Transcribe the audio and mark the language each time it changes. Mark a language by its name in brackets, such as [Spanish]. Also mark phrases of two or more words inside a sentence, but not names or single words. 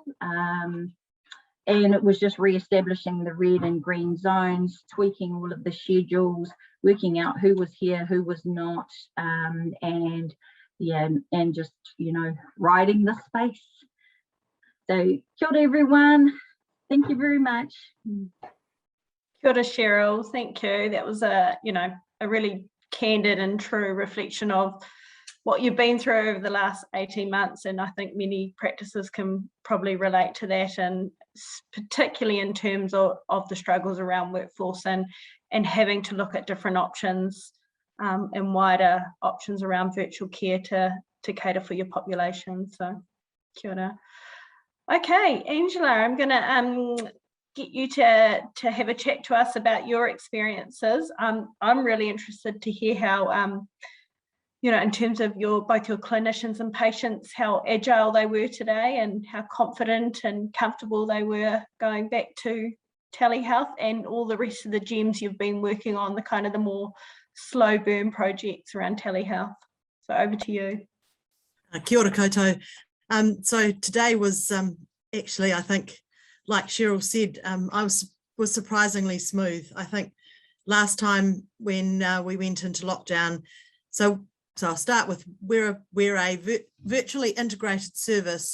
[English] And it was just re-establishing the red and green zones, tweaking all of the schedules, working out who was here, who was not, and just, you know, riding the space. So, [Māori] kia ora [English] everyone. Thank you very much. [Māori] Kia ora, Cheryl. [English] Thank you. That was a really candid and true reflection of what you've been through over the last 18 months. And I think many practices can probably relate to that, and particularly in terms of the struggles around workforce and having to look at different options and wider options around virtual care to cater for your population. So, [Māori] kia ora. [English] Okay, Angela, I'm going to get you to have a chat to us about your experiences. I'm really interested to hear how, in terms of both your clinicians and patients, how agile they were today and how confident and comfortable they were going back to telehealth, and all the rest of the gems you've been working on, the more slow burn projects around telehealth. So over to you. [Māori] Kia ora koutou. [English] So today was actually, I think, like Cheryl said, I was surprisingly smooth. I think last time when we went into lockdown, so I'll start with we're a virtually integrated service.